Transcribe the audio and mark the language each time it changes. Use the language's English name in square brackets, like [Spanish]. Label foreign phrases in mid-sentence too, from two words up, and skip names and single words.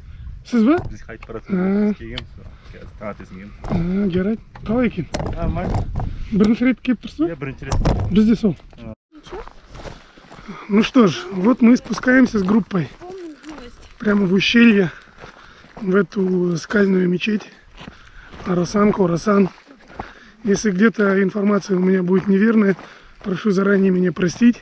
[Kazakh] Сіз бе? Біз қайтып баратырмыз. Келгенбіз. Таңертесінен. Жарайды. Қалай екен? [Russian] Нормально. [Kazakh] Бірінші рет келіп тұрсыз ба? Я бірінші рет. Бізде сол. [Russian] Ну что ж, вот мы спускаемся с группой прямо в ущелье, в эту скальную мечеть. Орасан, Хорасан. Если где-то информация у меня будет неверная, прошу заранее меня простить.